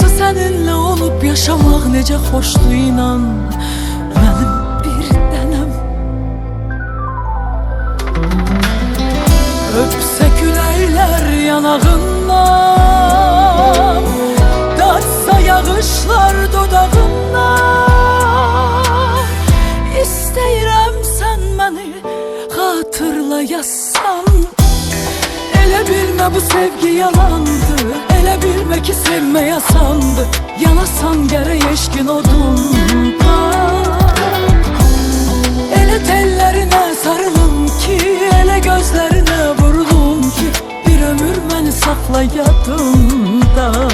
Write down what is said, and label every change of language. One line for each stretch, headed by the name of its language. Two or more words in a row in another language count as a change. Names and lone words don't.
Turkish: seninle olup yaşamak nece hoşdu inan. Benim bir denem öpse küleyler yanağından, datsa yağışlar dodağından.
Azerbaijani: İsteyirəm sen beni hatırlayasan. Elə bilmə bu sevgi yalandı, elə bilmə ki sevməyə sandı. Yanasan gərək eşqin odunda. Elə tellərinə sarılım ki, elə gözlərinə vurulum ki, bir ömür məni saxla yadında.